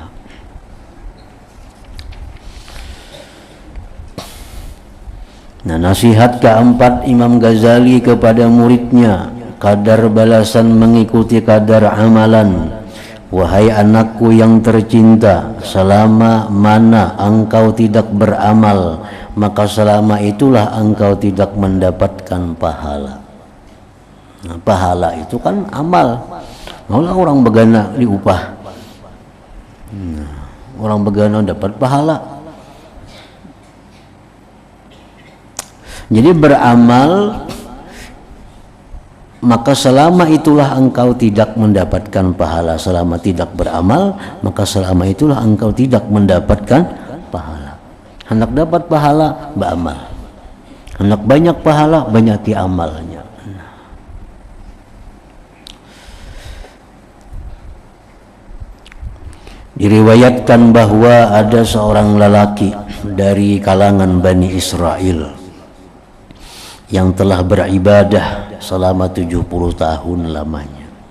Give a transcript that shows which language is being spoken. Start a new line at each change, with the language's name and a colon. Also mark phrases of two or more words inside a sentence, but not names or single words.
Indonesian: Nah, nasihat keempat Imam Ghazali kepada muridnya, kadar balasan mengikuti kadar amalan. Wahai anakku yang tercinta, selama mana engkau tidak beramal, maka selama itulah engkau tidak mendapatkan pahala. Nah, pahala itu kan amal.
Banjar: Maulah orang begana diupah. Nah, orang begana dapat pahala.
Indonesian: Jadi beramal, maka selama itulah engkau tidak mendapatkan pahala. Selama tidak beramal, maka selama itulah engkau tidak mendapatkan pahala. Hendak dapat pahala, beramal. Hendak banyak pahala, banyaki amalnya. Diriwayatkan bahwa ada seorang lelaki dari kalangan Bani Israel yang telah beribadah selama 70 tahun lamanya.